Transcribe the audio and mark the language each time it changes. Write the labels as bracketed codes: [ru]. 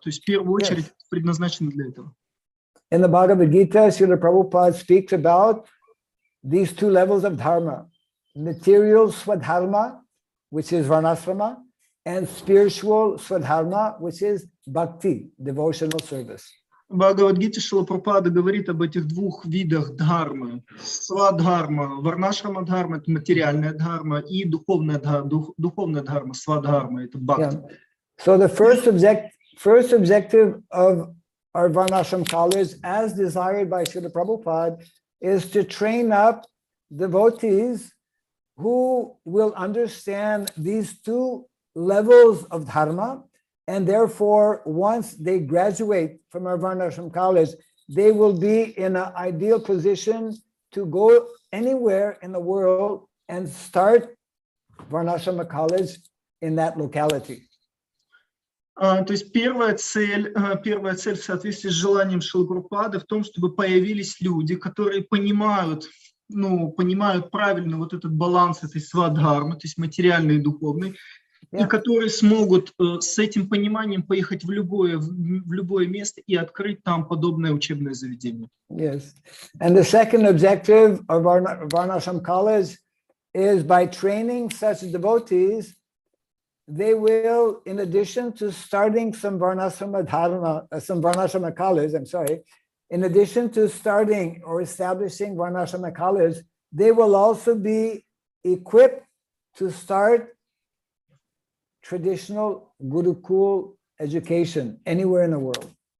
[ru] То есть в первую очередь предназначено для этого. [en] In the Bhagavad Gita, Srila Prabhupada speaks about these two levels of dharma: material swadharma, which is varnasrama, and spiritual swadharma, which is bhakti, devotional service. [ru] В Бхагавад-гите Шрила Прабхупада говорит об этих двух видах дхармы. Свадхарма, варнашрама-дхарма – это материальная дхарма, и духовная дхарма, свадхарма – это бхакти. [en] Yeah. So the first objective of our Varnashram college, as desired by Srila Prabhupada, is to train up devotees who will understand these two levels of dharma, and therefore, once they graduate from our Varnashram college, they will be in an ideal position to go anywhere in the world and start Varnashram college in that locality. [ru] То есть первая цель в соответствии с желанием Шрилы Прабхупады в том, чтобы появились люди, которые понимают правильно вот этот баланс этой свадхармы, то есть материальной и духовной, и которые смогут с этим пониманием поехать в любое место и открыть там подобное учебное заведение. [en] Yes. And the second objective of Varnashram college is by training such devotees, they will, in addition to starting some Varnasrama college, in addition to starting or establishing Varnasrama college, they will also be equipped to start traditional Gurukul education anywhere in the world.